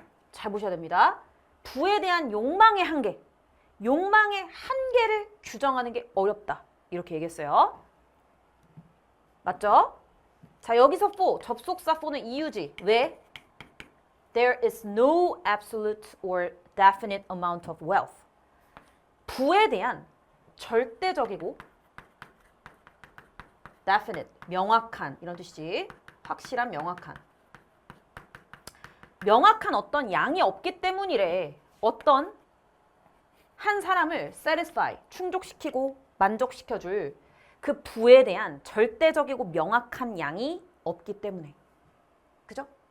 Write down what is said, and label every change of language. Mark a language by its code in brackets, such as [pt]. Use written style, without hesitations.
[ko] 잘 보셔야 됩니다. 부에 대한 욕망의 한계, 욕망의 한계를 규정하는 게 어렵다. 이렇게 얘기했어요. 맞죠? 자, 여기서 for, 접속사 for는 이유지. 왜? [en] There is no absolute or definite amount of wealth. [ko] 부에 대한 절대적이고 definite, 명확한 이런 뜻이지. 확실한, 명확한. 명확한 어떤 양이 없기 때문이래. 어떤 한 사람을 satisfy, 충족시키고 만족시켜줄 그 부에 대한 절대적이고 명확한 양이 없기 때문에. 그죠?